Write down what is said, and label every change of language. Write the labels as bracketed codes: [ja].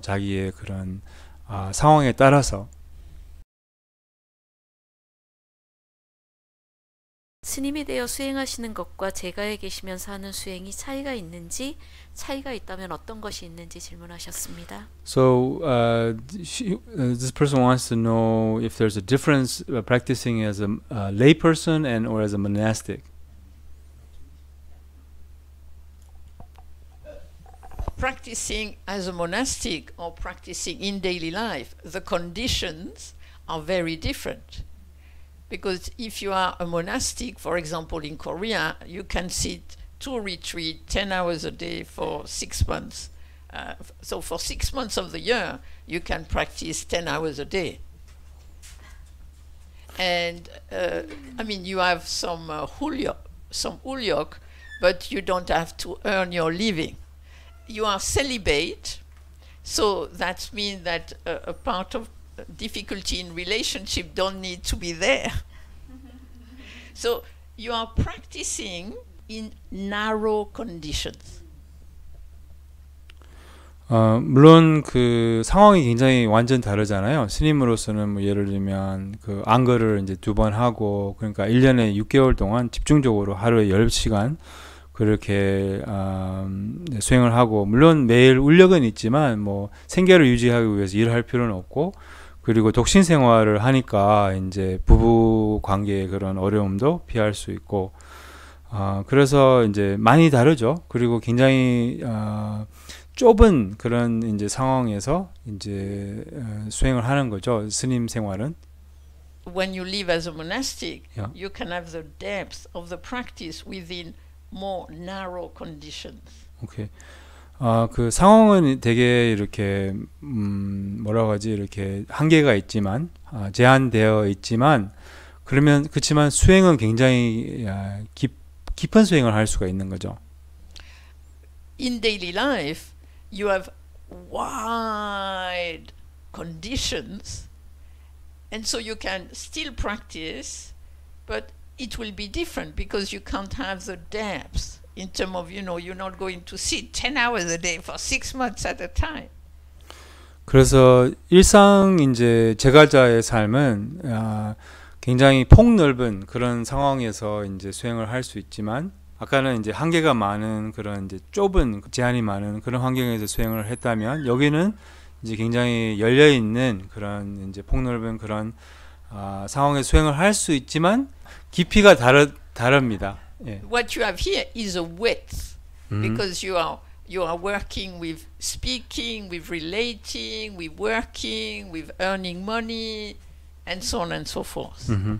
[ko] 자기의 그런 상황에 따라서. 스님이 되어 수행하시는 것과 제가에 계시면서 하는 수행이 차이가 있는지, 차이가 있다면 어떤 것이 있는지 질문하셨습니다. [en] So this person wants to know if there's a difference practicing as a lay person and or as a monastic. Practicing as a monastic or practicing in daily life, the conditions are very different. Because if you are a monastic, for example, in Korea, you can sit to retreat 10 hours a day for 6 months. So for 6 months of the year, you can practice 10 hours a day. And I mean, you have some ulyok, but you don't have to earn your living. You are celibate, so that means that a part of difficulty in relationship don't need to be there. So you are practicing in narrow conditions. [ko] 물론 그 상황이 굉장히 완전 다르잖아요. 스님으로서는 뭐 예를 들면 그 안거를 이제 2번 하고 그러니까 1년에 6개월 동안 집중적으로 하루에 10시간 그렇게 수행을 하고 물론 매일 울력은 있지만 뭐 생계를 유지하기 위해서 일할 필요는 없고 그리고 독신 생활을 하니까 이제 부부 관계의 그런 어려움도 피할 수 있고 그래서 이제 많이 다르죠. 그리고 굉장히 좁은 그런 이제 상황에서 이제 수행을 하는 거죠. 스님 생활은. [en] When you live as a monastic, Yeah. you can have the depth of the practice within more narrow conditions. 오케이. [ko] 그 상황은 되게 이렇게 뭐라고 하지 이렇게 한계가 있지만 제한되어 있지만 그렇지만 수행은 굉장히 깊은 수행을 할 수가 있는 거죠. [en] In daily life, you have wide conditions, and so you can still practice, but it will be different because you can't have the depth in terms of, you're not going to sit 10 hours a day for 6 months at a time. [ko] 그래서 일상 이제 제갈자의 삶은 굉장히 폭넓은 그런 상황에서 이제 수행을 할 수 있지만 아까는 이제 한계가 많은 그런 이제 좁은 제한이 많은 그런 환경에서 수행을 했다면 여기는 이제 굉장히 열려 있는 그런 이제 폭넓은 그런 상황에 수행을 할 수 있지만 깊이가 다릅니다. 예. [en] What you have here is a width because you are working with speaking, with relating, with working, with earning money, and so on and so forth.